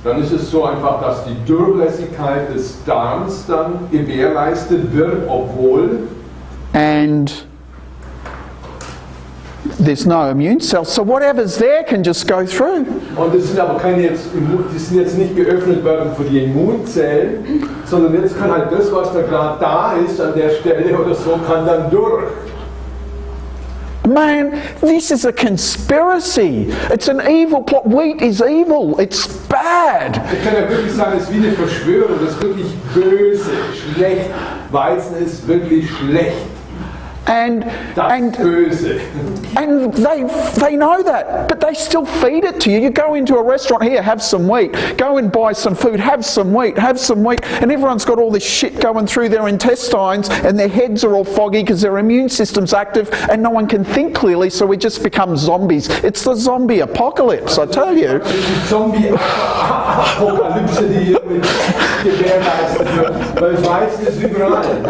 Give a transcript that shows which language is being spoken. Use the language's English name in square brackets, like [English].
[German] Dann ist es so einfach, dass die Durchlässigkeit des Darms dann gewährleistet wird, obwohl [English] and there's no immune cells. So whatever's there can just go through. [German] und es sind aber die sind jetzt nicht geöffnet worden für die Immunzellen, sondern jetzt kann halt das, was da gerade da ist an der Stelle oder so, kann dann durch. [English] Man, this is a conspiracy. It's an evil plot. Wheat is evil. It's bad. [German] Ich kann ja wirklich sagen, es ist wie eine Verschwörung, das ist wirklich böse, schlecht. Weizen ist wirklich schlecht. [English] And [German] Böse. [English] and they know that, but they still feed it to you. You go into a restaurant, here, have some wheat. Go and buy some food, have some wheat, and everyone's got all this shit going through their intestines, and their heads are all foggy because their immune system's active, and no one can think clearly. So we just become zombies. It's the zombie apocalypse, I tell you. [German] Die Zombie-Apokalypse, die hier mit gewährleistet wird. Weil Weizen ist überall.